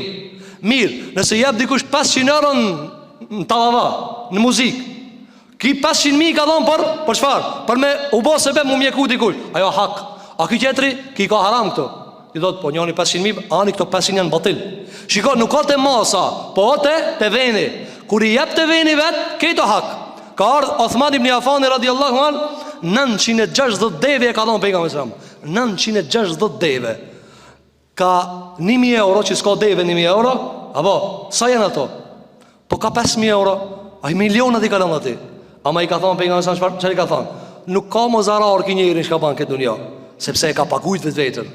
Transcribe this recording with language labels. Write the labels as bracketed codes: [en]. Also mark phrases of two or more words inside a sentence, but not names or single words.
[sq] Mirë, nëse jep dikush 500 euro në tallava, në muzikë, ki 500.000 ka dhënë për çfarë? Për me u bë sebeb mu mjeku dikush. Ajo hak. A ky tjetri ki ka haram këtu. I thot po njëri 500.000, ani këto 500 janë batil. Shiko, nuk ka te masa, po te veni. Kur i jep te veni vet, këto hak. Ka ardhur Uthman ibn Affan [ar] رضي الله عن, [sq] 960 deve e ka dhënë pejgamberi [ar] صلى الله عليه وسلم. [sq] 960 deve. Ka 1.000 euro që s'ka deve 1.000 euro. Apo, sa janë ato? Po ka 5.000 euro. Ai milionat i ka lënë aty. Ama i ka thonë pejgamberi [ar] صلى الله عليه وسلم, [sq] çfarë i ka thonë? Nuk ka më zarar ki njëri çka bën këtë dunjë, sepse e ka paguajt vetën.